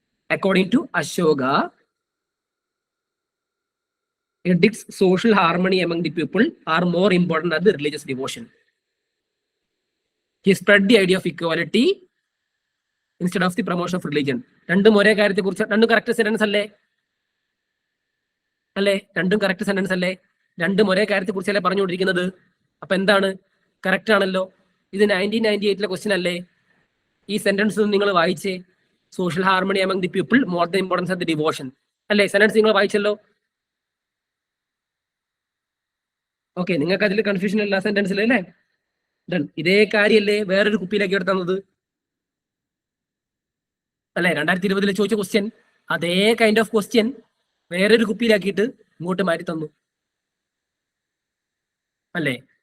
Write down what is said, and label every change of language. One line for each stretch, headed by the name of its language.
English: According to Ashoka, edicts social harmony among the people are more important than the religious devotion. He spread the idea of equality instead of the promotion of religion.
Malayalam: രണ്ടും ഒരേ കാര്യത്തെ കുറിച്ച്, രണ്ടും correct sentence അല്ലേ? അല്ലേ, രണ്ടും correct sentence അല്ലേ? രണ്ടും ഒരേ കാര്യത്തെ കുറിച്ചല്ലേ പറഞ്ഞുകൊണ്ടിരിക്കുന്നത്. അപ്പൊ എന്താണ്, കറക്റ്റ് ആണല്ലോ. ഇത് 1998 ക്വസ്റ്റ്യൻ അല്ലേ? ഈ സെന്റൻസ് നിങ്ങൾ വായിച്ചേ.
English: Social harmony among the people more the importance of the devotion അല്ലേ?
Malayalam: സെന്റൻസ് നിങ്ങൾ വായിച്ചല്ലോ. ഓക്കെ, നിങ്ങൾക്ക് അതിൽ കൺഫ്യൂഷൻ ഇല്ല സെന്റൻസിൽ അല്ലേ? ഡൺ. ഇതേ കാര്യല്ലേ വേറൊരു കുപ്പിയിലേക്ക് എടുത്തത് അല്ലെ? 2020 ചോദിച്ച ക്വസ്റ്റ്യൻ, അതേ കൈൻഡ് ഓഫ് ക്വസ്റ്റ്യൻ വേറൊരു കുപ്പിയിലാക്കിയിട്ട് ഇങ്ങോട്ട് മാറ്റി തന്നു അല്ലേ?